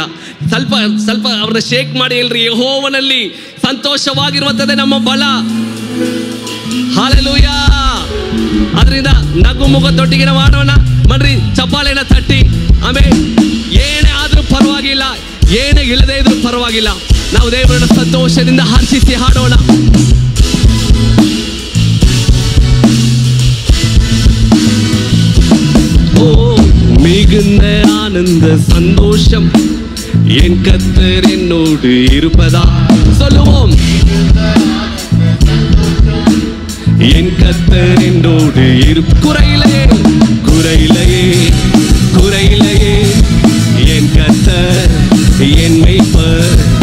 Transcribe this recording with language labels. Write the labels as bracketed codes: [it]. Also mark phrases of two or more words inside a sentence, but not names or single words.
[kn] ಸ್ವಲ್ಪ ಅವ್ರನ್ನ ಶೇಕ್ ಮಾಡಿ ಹೇಳ್ರಿ, ಯೆಹೋವನಲ್ಲಿ ಸಂತೋಷವಾಗಿರುವಂಥದ್ದೇ ನಮ್ಮ ಬಲ. ಹಾಲೆಲೂಯ. ಅದರಿಂದ ನಗು ಮುಖದೊಟ್ಟಿಗೆ ನಾವು ಆಡೋಣ. ಮಾಡ್ರಿ, ಚಪ್ಪಾಳೆನ ತಟ್ಟಿ. ಆಮೇಲೆ ಏನೇ ಆದ್ರೂ ಪರವಾಗಿಲ್ಲ, ಏನೇ ಇಲ್ಲದೆ ಇದ್ರೂ ಪರವಾಗಿಲ್ಲ, ನಾವು ದೇವರನ್ನ ಸಂತೋಷದಿಂದ ಹರ್ಷಿಸಿ ಹಾಡೋಣ. [ta] மிகுந்த ஆனந்த சந்தோஷம் என் கர்த்தர் என்னோடு இருப்பதா. சொல்லுவோம், என் கர்த்தர் என்னோடு குறையிலே என் கர்த்தர் என் மேய்ப்பர்.